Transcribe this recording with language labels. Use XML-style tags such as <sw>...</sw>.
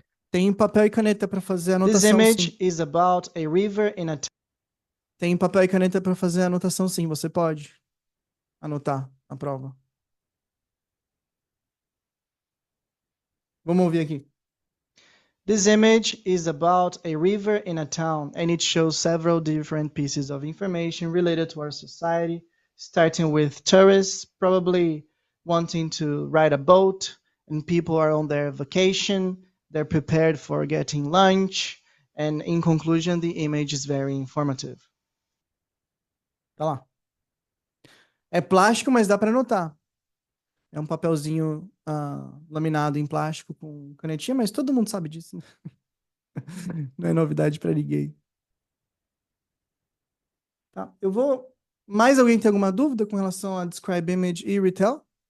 <pt>Tem papel e caneta para fazer anotação.</pt> <en>This image</en> <pt>sim.</pt> <en>is about a river in a town.</en> <pt>Tem papel e caneta para fazer anotação, sim. Você pode anotar a prova. Vamos ouvir aqui.</pt> <en>This image is about a river in a town, and it shows several different pieces of information related to our society, starting with tourists probably wanting to ride a boat, and people are on their vacation, they're prepared for getting lunch, and in conclusion, the image is very informative.</en> <pt>Tá lá. É plástico, mas dá para anotar. É um papelzinho laminado em plástico com canetinha, mas todo mundo sabe disso. Né? Não é novidade para ninguém. Tá, eu vou... Mais alguém tem alguma dúvida com relação a Describe Image e Retell?</pt>